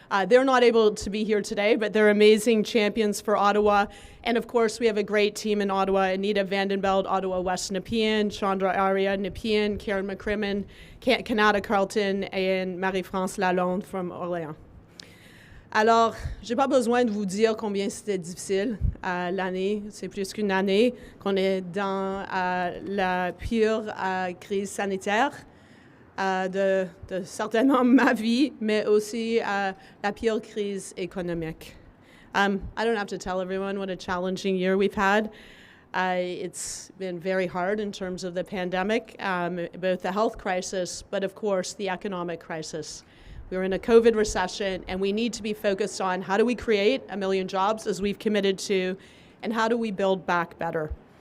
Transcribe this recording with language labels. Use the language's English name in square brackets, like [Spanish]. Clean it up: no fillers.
[English] They're not able to be here today, but they're amazing champions for Ottawa. And of course, we have a great team in Ottawa: Anita Vandenbeld, Ottawa West Nepean, Chandra Arya Nepean, Karen McCrimmon, Canada Carleton, and Marie-France Lalonde from Orléans. [French] Alors, j'ai pas besoin de vous dire combien c'était difficile l'année. C'est plus qu'une année qu'on est dans la pire crise sanitaire de certainement ma vie, mais aussi la pire crise économique. [English] I don't have to tell everyone what a challenging year we've had. It's been very hard in terms of the pandemic, both the health crisis, but of course the economic crisis. We're in a COVID recession, and we need to be focused on how do we create 1 million jobs, as we've committed to, and how do we build back better.